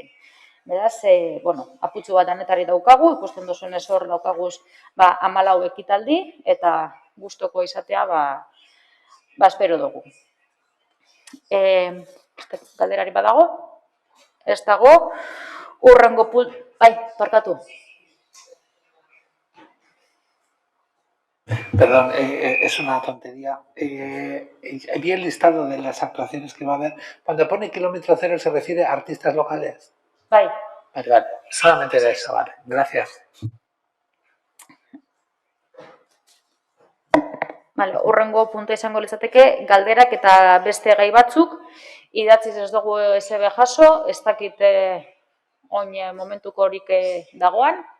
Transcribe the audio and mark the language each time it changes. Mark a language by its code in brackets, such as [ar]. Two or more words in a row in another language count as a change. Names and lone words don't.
[eu] Beraz, aputxo bat danetari daukagu, ikusten duzunez hor daukaguz 14 ekitaldi, eta gustoko izatea espero dugu. Galderari badago? Ez dago, hurrengo parkatu. [es] Perdón, es una tontería. Vi el listado de las actuaciones que va a haber. Cuando pone kilómetro cero, ¿se refiere a artistas locales? Vale. Solamente de eso, vale. Gracias. [eu] Hurrengo puntua izango litzateke, galderak eta beste gai batzuk, idatziz ez dugu ezebe jaso, ez dakit oin momentuko horik dagoan.